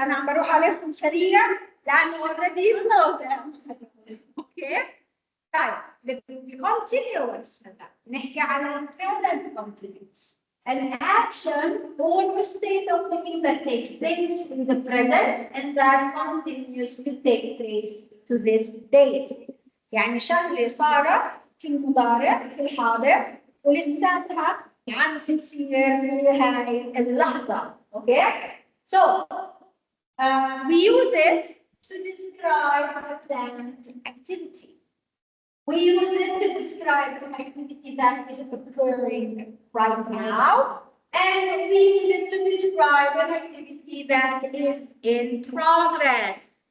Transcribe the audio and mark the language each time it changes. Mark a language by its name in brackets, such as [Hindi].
[Arabic] أنا عم بروح عليكم سريع لأنه [English] already you know them. Okay. [Arabic] طيب continuous نحكي على present continuous. [English] An action or a state of being that takes place in the present and that continues to take place to this date. [Arabic] يعني شغلة صارت في المضارع في الحاضر ولساتها عم تصير في هاي اللحظة. [English] Okay? So we use it to describe a planned activity. We use it to describe an activity that is occurring right now, and we use it to describe an activity that is in progress.